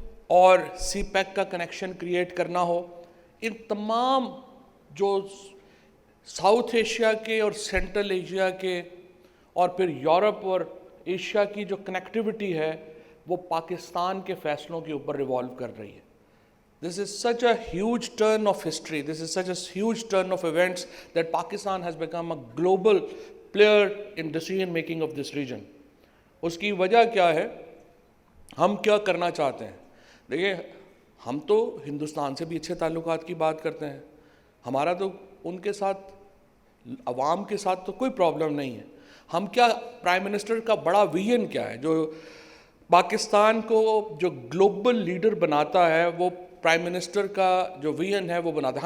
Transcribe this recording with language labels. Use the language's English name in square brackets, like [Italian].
[Urdu] اور سی پیک کا connection create کرنا ہو، ان تمام جو ساؤتھ ایشیا کے اور سینٹرل ایشیا کے اور پھر یورپ اور ایشیا کی جو کنیکٹیوٹی ہے وہ پاکستان کے فیصلوں کے اوپر ریوالو کر رہی ہے. [English] This is such a huge turn of history. This is such a huge turn of events that Pakistan has become a global player in decision making of this region. [Urdu] اس کی وجہ کیا ہے؟ ہم کیا کرنا چاہتے ہیں؟ دیکھیں، ہم تو ہندوستان سے بھی اچھے تعلقات کی بات کرتے ہیں. ہمارا تو ان کے ساتھ، عوام کے ساتھ تو کوئی پرابلم نہیں ہے. ہم کیا، پرائم منسٹر کا بڑا ویژن کیا ہے جو پاکستان کو جو گلوبل لیڈر بناتا ہے، وہ پرائم منسٹر کا جو ویژن ہے وہ بناتا ہے.